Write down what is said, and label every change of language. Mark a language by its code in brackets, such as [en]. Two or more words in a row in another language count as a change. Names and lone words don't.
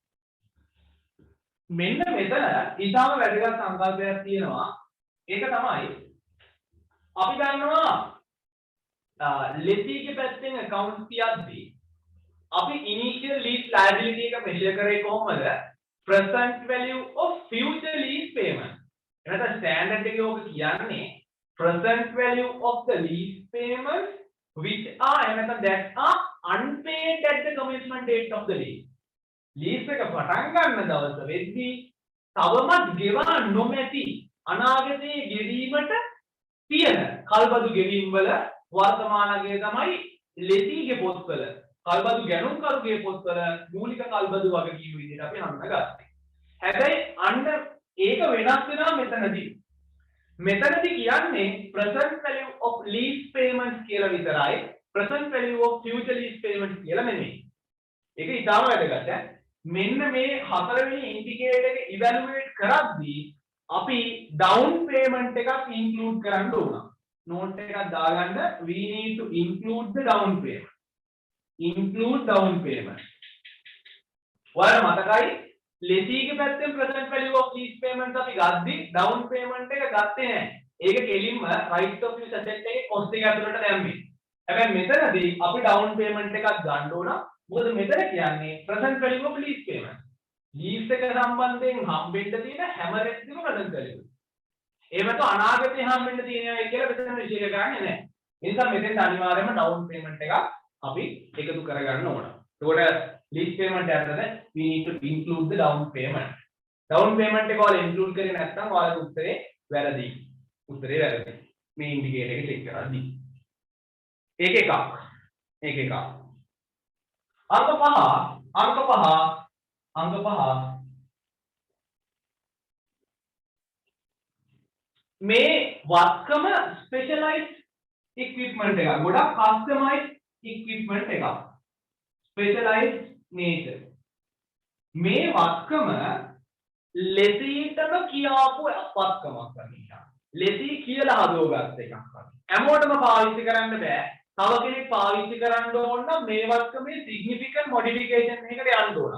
[si] මෙන්න මෙතන ඊටම වැදගත් සංකල්පයක් තියෙනවා. ඒක තමයි අපි ගන්නවා ලෙසීගේ පැත්තෙන් account තියද්දී අපි [en] initial lease liability [si] එක measure කරේ කොහොමද? [en] present value of future lease payment. එහෙනම් standard [si] එකේ ඕක කියන්නේ [en] present value of the lease payments which are that are unpaid at the commencement date of the lease. [si] lease එක පටන් ගන්න දවස වෙද්දී තවමත් ගෙවා නොමැති අනාගතයේ ගෙවීමට තියෙන කල්බදු ගෙවීම් වල වර්තමානයේ තමයි ලෙසීගේ පොත්වල කල්බදු ගැනුම් කරුගේ පොත්වල මූලික කල්බදු වගකීම් විදිහට අපි හඳුනාගත්තා. හැබැයි අන්න ඒක වෙනස් වෙනවා මෙතනදී. මෙතනදී කියන්නේ [en] present value of lease payments [si] කියලා විතරයි [en] present value of future lease payments [si] කියලා නෙමෙයි. ඒක ඊටම වැදගත්. මෙන්න මේ හතරවෙනි ඉන්ඩිකේටර් එක ඉවැලුවේට් කරද්දී අපි [en] down payment [si] එකක් include කරන්න ඕන. note එකක් දාගන්න [en] we need to include the down payment. [si] ඔයාලා මතකයි ලෙසීගේ පැත්තෙන් [en] present value of lease payments [si] අපි ගද්දි [en] down payment [si] එක ගත්තේ නැහැ. ඒක කෙලින්ම [en] right of use asset [si] එකේ cost එක ඇතුළට දැම්මේ. හැබැයි මෙතනදී අපි [en] down payment [si] එකක් ගන්න ඕන. මොකද මෙතන කියන්නේ [en] present value of lease payment. [si] lease එක සම්බන්ධයෙන් හම්බෙන්න තියෙන හැම රෙද්දම [en] present value. [si] එහෙමත් අනාගතේ හම්බෙන්න තියෙනවා කියලා මෙතන විශේෂ ගන්නේ නැහැ. ඒ නිසා මෙතෙන් අනිවාර්යයෙන්ම [en] down payment [si] එකක් අපි එකතු කරගන්න ඕන. [en] එතකොට lease payment ඇතුළත we need to include the down payment. down payment [si] එක ඔයාලා include කරේ නැත්නම් ඔයාලගේ උත්තරේ වැරදි. මේ ඉන්ඩිකේටර් එක ක්ලික් කරද්දී. ඒක එකක්. අංක 5 මේ වත්කම [en] specialized equipment [si] එකක්. [en] ගොඩක් customized equipment එකක්. specialized nature. [si] මේ වත්කම ලෙසීටම කියාපු වත්කමක් වගේ. ලෙසී කියලා හදවගත්ත එකක් වගේ. හැමෝටම පාවිච්චි කරන්න බෑ. තව කෙනෙක් පාවිච්චි කරන්න ඕන නම් මේ වත්කමේ [en] significant modification [si] එකකට යන්න ඕන.